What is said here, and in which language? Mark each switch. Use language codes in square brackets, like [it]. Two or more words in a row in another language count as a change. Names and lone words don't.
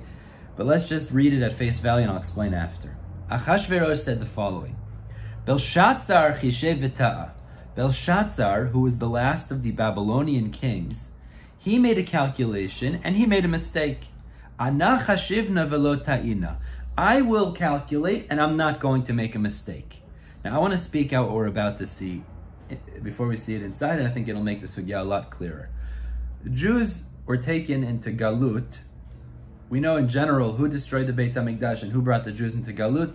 [en] But let's just read it at face value and I'll explain after. Achashverosh said the following. Belshazzar [arc] חשיב וטעה. [en] Belshazzar, who was the last of the Babylonian kings, he made a calculation and he made a mistake. [arc] אנא חשבנא ולא טעינא. I will calculate and I'm not going to make a mistake. Now I want to speak out what we're about to see before we see it inside, and I think it'll make the sugya a lot clearer. The Jews were taken into Galut. We know in general who destroyed the [he] בית המקדש [arc] and who brought the Jews into Galut.